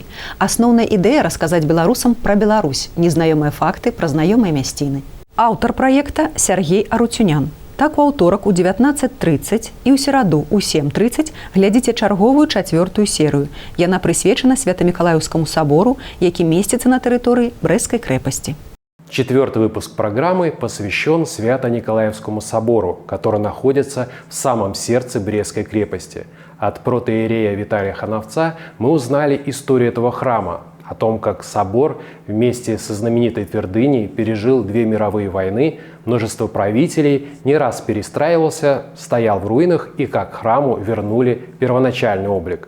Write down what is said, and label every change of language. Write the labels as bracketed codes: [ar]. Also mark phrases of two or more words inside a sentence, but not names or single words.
[be] Асноўная ідэя – расказаць беларусам пра Беларусь, незнаёмыя факты пра знаёмыя мясціны. Аўтар праекта – Сяргей Арутюнян. Так у аўторак у 19:30 і ў сераду ў 7:30 глядзіце чарговую 4-ю серыю. Яна прысвечана Свято-Миколаевскому собору, які месціцца на тэрыторыі Брестской крэпасці. [ru] 4-й выпуск программы посвящен Свято-Николаевскому собору, который находится в самом сердце Брестской крепости. От протоиерея Виталия Хановца мы узнали историю этого храма, о том, как собор вместе со знаменитой твердыней пережил 2 мировые войны, множество правителей, не раз перестраивался, стоял в руинах и как храму вернули первоначальный облик.